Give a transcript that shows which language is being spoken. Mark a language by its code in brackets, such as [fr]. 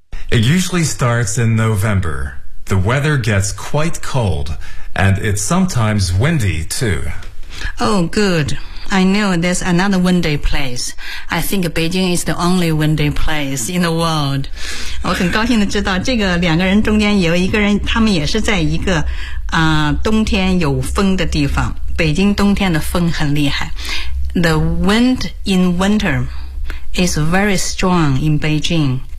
[en] It usually starts in NovemberThe weather gets quite cold, and it's sometimes windy, too. Oh, good. I know there's another windy place. I think Beijing is the only windy place in the world. [zh] 我很高兴地知道这个两个人中间有一个人他们也是在一个、冬天有风的地方。北京冬天的风很厉害。 [en] The wind in winter is very strong in Beijing.